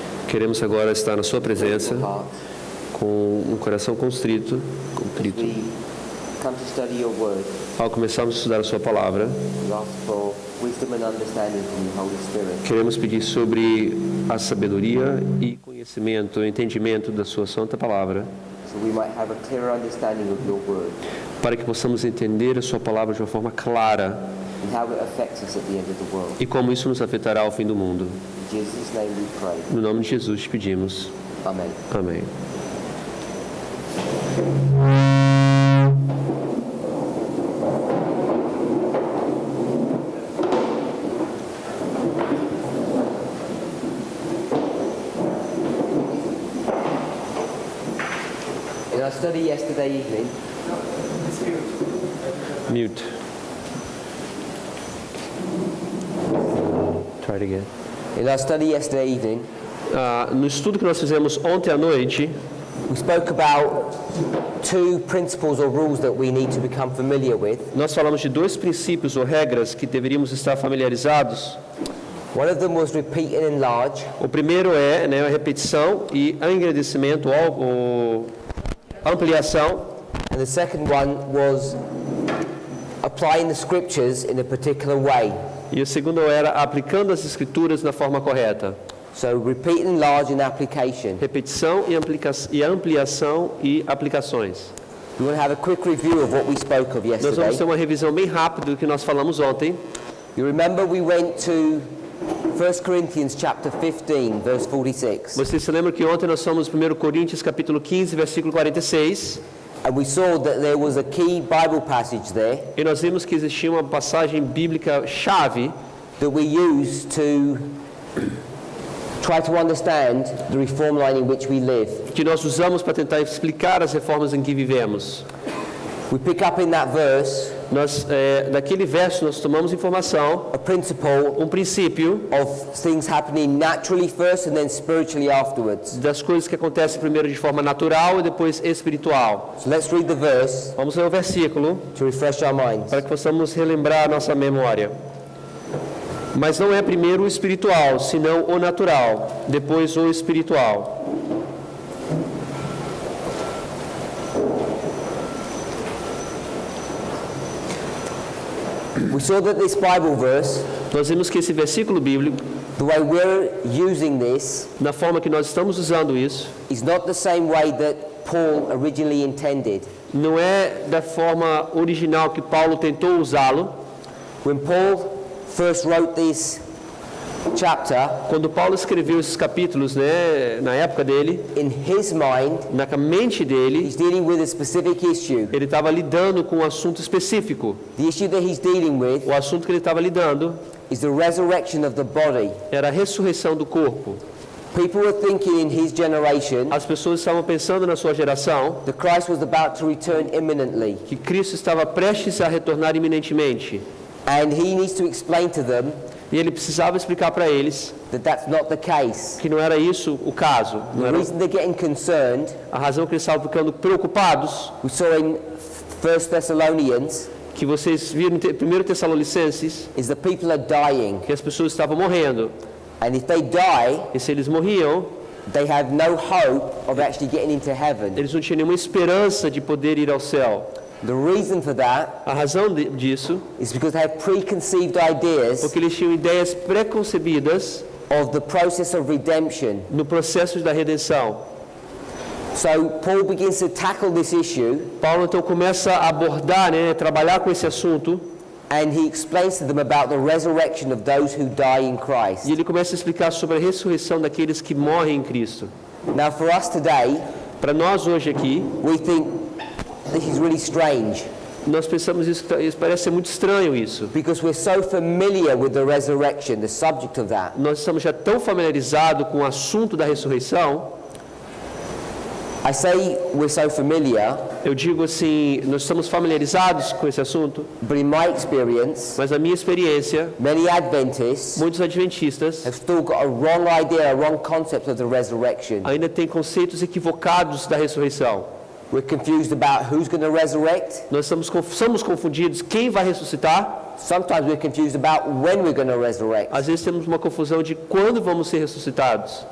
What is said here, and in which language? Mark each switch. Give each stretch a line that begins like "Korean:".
Portuguese: queremos agora estar na Sua presença
English: with heart,
Portuguese: com um coração contrito.
English: we come to study your word.
Portuguese: Ao começarmos a estudar a Sua palavra,
English: We ask for wisdom and understanding from the Holy Spirit.
Portuguese: queremos pedir sobre a sabedoria e conhecimento, entendimento da Sua santa palavra,
English: So we might have a clearer understanding of your word
Portuguese: para que possamos entender a Sua palavra de uma forma clara
English: and how it affects us at the end of the world.
Portuguese: e como isso nos afetará ao fim do mundo.
English: In Jesus' name we pray.
Portuguese: No nome de Jesus te pedimos.
English: Amen.
Portuguese: Amém.
English: In our study yesterday evening, Mute. Try it again. in our study yesterday evening,
Portuguese: No estudo que nós fizemos ontem à noite,
English: we spoke about two principles or rules that we need to become familiar with.
Portuguese: nós falamos de dois princípios ou regras que deveríamos estar familiarizados.
English: One of them was repeat and enlarge,
Portuguese: O primeiro é a repetição e engrandecimento ou ampliação.
English: and the second one was applying the scriptures in a particular way.
Portuguese: E o segundo era aplicando as escrituras na forma correta.
English: So repeat and enlarge in application.
Portuguese: Repetição e ampliação e aplicações.
English: We want to have a quick review of what we spoke of
Portuguese: Nós vamos
English: yesterday.
Portuguese: ter uma revisão bem rápida do que nós falamos ontem.
English: You remember we went to 1 Corinthians chapter 15, verse 46.
Portuguese: Vocês se lembram que ontem nós fomos no 1 Coríntios capítulo 15, versículo 46.
English: And we saw that there was a key Bible passage there
Portuguese: E nós vimos que existia uma passagem bíblica chave
English: that we use to try to understand the reform line in which we live.
Portuguese: que nós usamos para tentar explicar as reformas em que vivemos.
English: We pick up in that verse
Portuguese: Daquele verso nós tomamos informação,
English: a principle
Portuguese: um princípio
English: of things happening naturally first and then spiritually afterwards.
Portuguese: das coisas que acontecem primeiro de forma natural e depois espiritual.
English: So let's read the verse
Portuguese: Vamos ler o versículo
English: to refresh our minds.
Portuguese: para que possamos relembrar a nossa memória. Mas não é primeiro o espiritual, senão o natural, depois o espiritual.
English: We saw that this Bible verse,
Portuguese: Nós vimos que esse versículo bíblico,
English: the way we're using this,
Portuguese: na forma que nós estamos usando isso,
English: is not the same way that Paul originally intended.
Portuguese: não é da forma original que Paulo tentou usá-lo.
English: When Paul first wrote this chapter,
Portuguese: Quando Paulo escreveu esses capítulos, na época dele,
English: in his mind,
Portuguese: na mente dele,
English: he's dealing with a specific issue.
Portuguese: ele estava lidando com um assunto específico.
English: The issue that he's dealing with
Portuguese: O assunto que ele estava lidando
English: is the resurrection of the body.
Portuguese: era a ressurreição do corpo.
English: People were thinking in his generation
Portuguese: As pessoas estavam pensando na sua geração
English: that Christ was about to return imminently,
Portuguese: que Cristo estava prestes a retornar iminentemente.
English: and he needs to explain to them
Portuguese: E ele precisava explicar para eles
English: that that's not the case.
Portuguese: que não era isso o caso. Não
English: The
Portuguese: era
English: reason they're getting concerned,
Portuguese: a razão que eles estavam ficando preocupados,
English: we saw in 1 Thessalonians,
Portuguese: que vocês viram em 1 Tessalonicenses,
English: is that people are dying,
Portuguese: que as pessoas estavam morrendo.
English: and if they die,
Portuguese: E se eles morriam,
English: they have no hope of actually getting into heaven.
Portuguese: eles não tinham nenhuma esperança de poder ir ao céu.
English: The reason for that
Portuguese: A razão disso,
English: is because they have preconceived ideas
Portuguese: porque eles tinham ideias preconcebidas
English: of the process of redemption.
Portuguese: no processo da redenção.
English: So Paul begins to tackle this issue,
Portuguese: Paulo então começa a abordar, trabalhar com esse assunto,
English: and he explains to them about the resurrection of those who die in Christ.
Portuguese: e ele começa a explicar sobre a ressurreição daqueles que morrem em Cristo.
English: Now for us today,
Portuguese: Para nós hoje aqui,
English: we think this is really strange
Portuguese: nós pensamos isso parece ser muito estranho isso.
English: because we're so familiar with the resurrection, the subject of that.
Portuguese: Nós estamos já tão familiarizados com o assunto da ressurreição.
English: I say we're so familiar,
Portuguese: Eu digo assim, nós estamos familiarizados com esse assunto,
English: but in my experience,
Portuguese: mas na minha experiência,
English: many Adventists
Portuguese: muitos adventistas
English: have still got a wrong idea, a wrong concept of the resurrection.
Portuguese: ainda têm conceitos equivocados da ressurreição.
English: We're confused about who's going to resurrect.
Portuguese: Nós somos confundidos quem vai ressuscitar.
English: Sometimes we're confused about when we're going to resurrect.
Portuguese: Às vezes temos uma confusão de quando vamos ser ressuscitados.